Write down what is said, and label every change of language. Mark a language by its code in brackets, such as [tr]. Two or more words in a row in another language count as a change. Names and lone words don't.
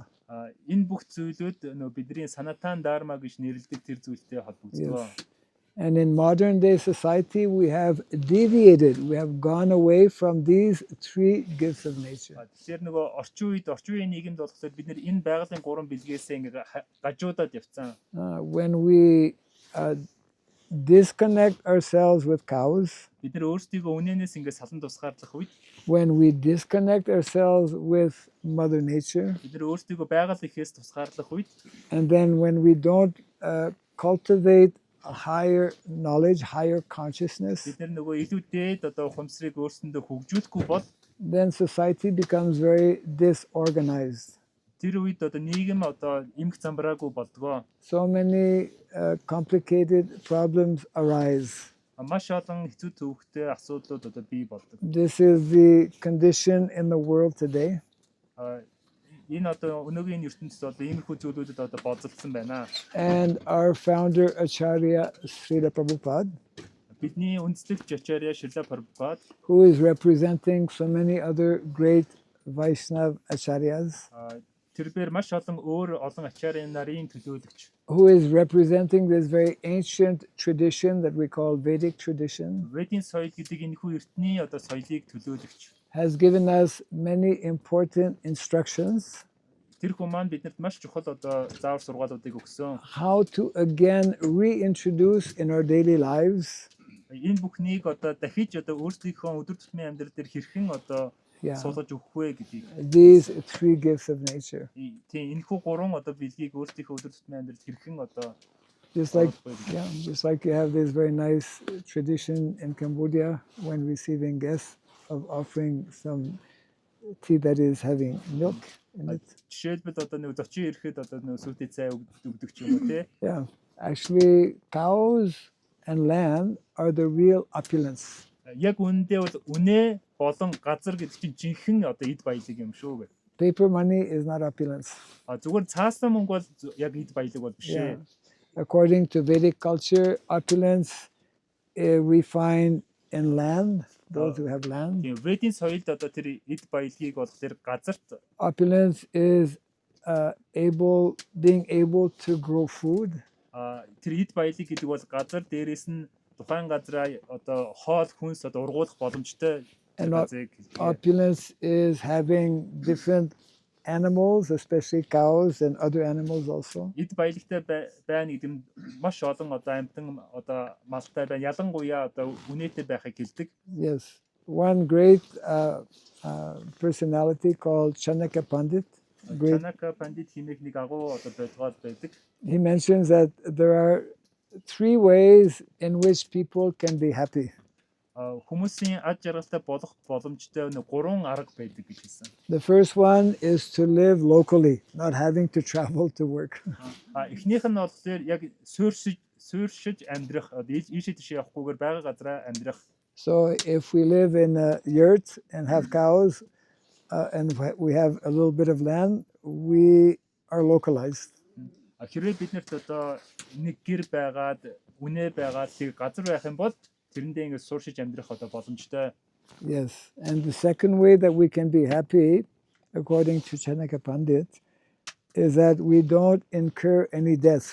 [mn] Энэ бүх зүйлүүд нөө бидний санатан дharma гэж нэрлэдэг тэр зүйлтэй холбогддог. [en] And in modern day society, we have deviated, we have gone away from these three gifts of nature. [mn] Тэгэхээр нөгөө орчин үеийн нийгэмд болохоор бид нэр энэ байгалийн гурван бэлгээс ингээ гажуудаад явцсан. [en] When we disconnect ourselves with cows, [mn] Бид нэр өөрсдийгөө үнэнээс ингээ салан тусгаарлах үед, [en] when we disconnect ourselves with Mother Nature, [mn] бид нэр өөрсдийгөө байгаль эхээс тусгаарлах үед, [en] and then when we don't cultivate a higher knowledge, higher consciousness, [mn] бид нэр нөгөө илүү дээд одоо ухамсарыг өөрсөндөө хөгжүүлэхгүй бол [en] then society becomes very disorganized. [mn] тэр үед одоо нийгэм одоо эмх замбраагүй болдгоо. [en] So many complicated problems arise. [mn] Маш олон хэцүү төвөгтэй асуудлууд одоо бий болдог. [en] This is the condition in the world today. [mn] Энэ одоо өнөөгийн ертөнцид одоо иймэрхүү зүйлүүдэд одоо боцолсон байна. [en] And our founder Acharya Srila Prabhupada, [mn] Бидний үндэслэгч Ачарья Шрила Прабхупад, [en] who is representing so many other great Vaishnav Acharyas, [mn] тэрээр маш олон ачаарья нарын төлөөлөгч, [en] who is representing this very ancient tradition that we call Vedic tradition, [mn] Ведийн соёл гэдэг энэхүү эртний одоо соёлыг төлөөлөгч. [en] has given us many important instructions [mn] Тэр хүн маань бидэнд маш чухал одоо заавар сургаалуудыг өгсөн. [en] how to again reintroduce in our daily lives [mn] Энэ бүхнийг одоо дахиж одоо өөрсдийнхөө өдөр тутмын амьдрал дээр хэрхэн одоо суулгаж өгөх вэ гэдгийг. [en] these three gifts of nature. [mn] Тийм энэхүү гурван одоо бэлгийг өөрсдийнхөө өдөр тутмын амьдралд хэрхэн одоо [en] Just like you have this very nice tradition in Cambodia when receiving guests of offering some tea that is having milk in it. [mn] Жишээлбэл одоо нэг зочин ирэхэд одоо нэг сүлтэй цай өгдөг ч юм уу тий. [en] Yeah, actually cows and land are the real opulence. [mn] Яг үүндээ бол үнэ болон газар гэдэг чинь жинхэнэ одоо эд баялаг юм шүү гэдэг. [en] Paper money is not opulence. [mn] Зүгээр цаасан мөнгө бол яг эд баялаг бол биш ээ. [en] According to Vedic culture, opulence we find in land, those who have land. [mn] Тийм Ведийн соёлд одоо тэр эд баялагийг болохоор газарт. [en] Opulence is being able to grow food. [mn] Тэр эд баялаг гэдэг бол газар дээрээс нь тухайн газраа одоо хоол хүнс одоо ургуулах боломжтой. [en] And opulence is having different animals, especially cows and other animals also. [mn] Эд баялагтай байна гэдэг нь маш олон одоо амьтан одоо малтай байна. Ялангуяа одоо үнэтэй байхыг хэлдэг. [en] Yes. One great personality called Chanakya Pandit. [mn] Chanakya Pandit хэмээх нэг агуу одоо бодгоод байдаг. [en] He mentions that there are three ways in which people can be happy. [mn] Хүмүүсийн ад жаргалтай болох боломжтой гурван арга байдаг гэж хэлсэн. [en] The first one is to live locally, not having to travel to work. [mn] Эхнийх нь болохоор яг суурьшиж амьдрах, ийшээ тийшээ явахгүйгээр байгаа газараа амьдрах. [en] So if we live in a yurt and have cows and we have a little bit of land, we are localized. [mn] Хэрвээ биднэрт одоо нэг гэр байгаад үнэ байгаад тэг газар байх юм бол тэрэндээ ингэ суурьшиж амьдрах одоо боломжтой. [en] Yes, and the second way that we can be happy, according to Chanakya Pandit, is that we don't incur any debts.